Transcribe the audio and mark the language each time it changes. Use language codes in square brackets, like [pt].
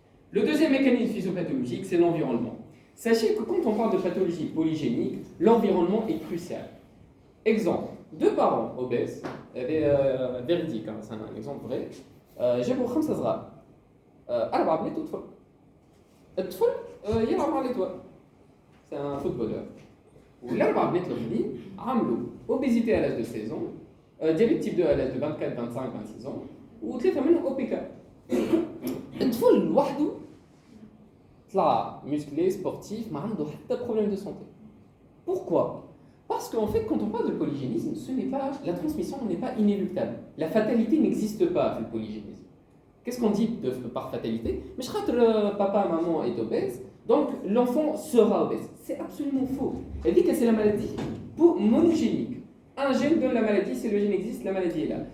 [fr] Le deuxième mécanisme physiopathologique, c'est l'environnement. Sachez que quand on parle de pathologie polygénique, l'environnement est crucial. Exemple, deux parents obèses, véridique, hein, c'est un exemple vrai. J'ai pour 5 صغار. [ar] 4 بنات وطفل. الطفل يلعب على l'étoile. [fr] C'est un footballeur. [ar] والاربع بنات الاخرين عملوا [fr] obésité à l'âge de 16 ans, diabète type 2 à l'âge de 24, 25, 26 ans, [ar] وثلاثه منهم [fr] OPK. [ar] الطفل لوحده طلع musclé, sportif, ما عنده حتى [fr] problème de santé. Pourquoi? Parce qu'en fait, quand on parle de polygénisme, la transmission n'est pas inéluctable. La fatalité n'existe pas, le polygénisme. Qu'est-ce qu'on dit par fatalité? Mais papa, maman est obèse, donc l'enfant sera obèse. C'est absolument faux. Elle dit que c'est la maladie monogénique. Un gène donne la maladie, si le gène existe, la maladie est là.